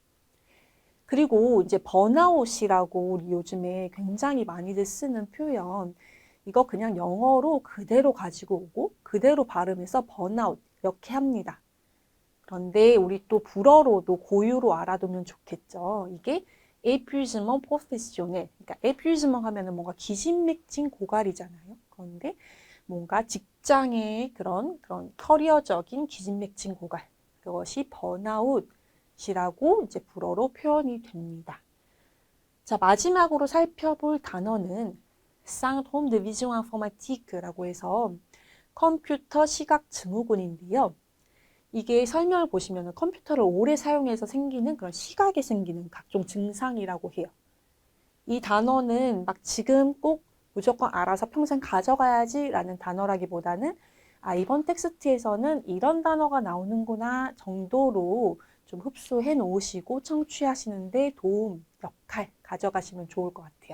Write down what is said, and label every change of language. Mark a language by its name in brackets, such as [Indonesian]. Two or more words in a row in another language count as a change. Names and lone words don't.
[Korean] 그리고 이제 번아웃이라고 우리 요즘에 굉장히 많이들 쓰는 표현 이거 그냥 영어로 그대로 가지고 오고 그대로 발음해서 번아웃 이렇게 합니다. 그런데 우리 또 불어로도 고유로 알아두면 좋겠죠. [French] 이게 épuisement professionnel. [Korean] 그러니까 épuisement 하면은 뭔가 기진맥진 고갈이잖아요. 그런데 뭔가 직장의 그런 커리어적인 기진맥진 고갈. 그것이 번아웃이라고 이제 불어로 표현이 됩니다. 자, 마지막으로 살펴볼 단어는 [French] syndrome de vision informatique [Korean] 라고 해서 컴퓨터 시각 증후군인데요. 이게 설명을 보시면 컴퓨터를 오래 사용해서 생기는 그런 시각에 생기는 각종 증상이라고 해요. 이 단어는 막 지금 꼭 무조건 알아서 평생 가져가야지 라는 단어라기보다는 아, 이번 텍스트에서는 이런 단어가 나오는구나 정도로 좀 흡수해 놓으시고 청취하시는데 도움, 역할 가져가시면 좋을 것 같아요.